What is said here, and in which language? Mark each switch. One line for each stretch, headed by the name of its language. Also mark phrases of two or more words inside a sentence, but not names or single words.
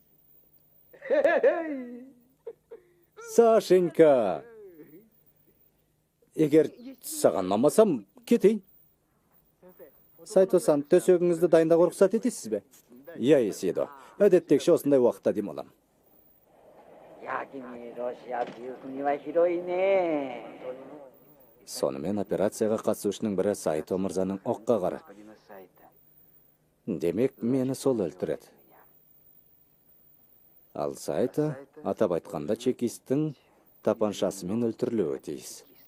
Kazakh: Сашенька, егер саған ұнамасам, кетейін. Сайто-сан, төсегіңізді дайындауға рұқсат етесіз бе? Иә, Исидо. Әдеттегіше осындай уақытта демалам.
Japanese: や君ロシアっていう国は広いね
Kazakh: Сонымен операцияға қатысушының бірі Сайто мырзаның оққа қары. Демек, мені сол өлтіреді. Ал Сайто, атап айтқанда чекистің тапаншасымен өлтірілуі тиіс.